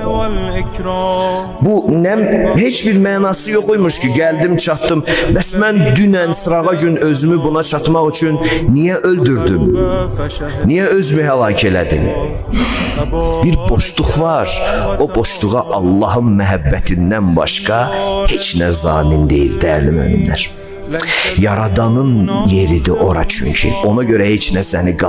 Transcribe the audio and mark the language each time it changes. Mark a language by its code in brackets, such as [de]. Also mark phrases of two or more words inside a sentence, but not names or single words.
[az] Bu ne heç bir mənası yoxuymuş ki, gəldim, çatdım. Bəs mən dünən sırağa gün özümü buna çatmaq üçün niye öldürdüm? Niye özümü helak elədim? Bir boşluq var. O boşluğa Allah'ın məhəbbətindən başqa heç nə zamin [tr] değil değerli müminler. [az] Yaradanın yeridir ora çünkü. Ona göre heç nə səni